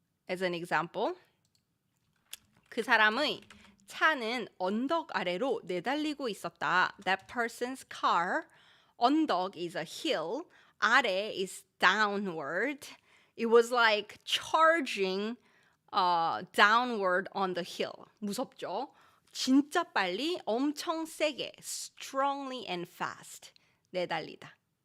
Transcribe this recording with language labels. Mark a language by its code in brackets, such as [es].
[en] As an example, [ko] 그 사람의 차는 언덕 아래로 내달리고 있었다. [en] That person's car, 언덕 is a hill, 아래 is downward. It was like charging downward on the hill. [ko] 무섭죠? 진짜 빨리, 엄청 세게, [en] strongly and fast [ko] 내달리다.